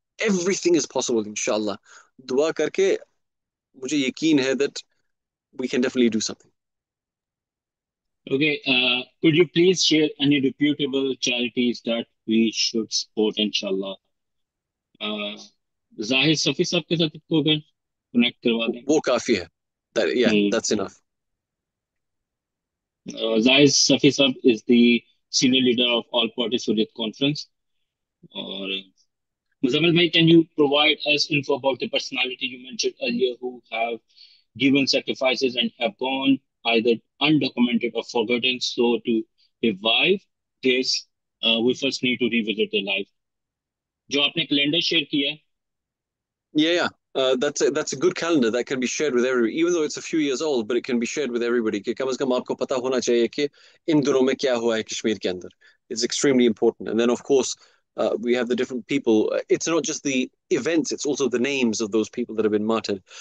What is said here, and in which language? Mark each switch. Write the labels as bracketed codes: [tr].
[en] Everything is possible, inshallah. [hi] Dua करके मुझे यकीन है [en] that we can definitely do something. Okay, could you please share any reputable charities that we should support, inshallah? [hi] Zahid Safi साहब के साथ इसको अगर connect करवा दें. वो काफी है. [en] That's enough. Zahid Safi साहब is the senior leader of All Party Suryat Conference. Or Muzammil bhai, can you provide us info about the personality you mentioned earlier who have given sacrifices and have gone either undocumented or forgotten? So to revive this, we first need to revisit their life. [hi] जो आपने calendar share किया है. [en] Yeah. That's a good calendar that can be shared with everybody, even though it's a few years old, but it can be shared with everybody. [hi] कि कम से कम आपको पता होना चाहिए कि इन दिनों में क्या हुआ है कश्मीर के अंदर. [en] It's extremely important. And then of course we have the different people. It's not just the events; it's also the names of those people that have been martyred.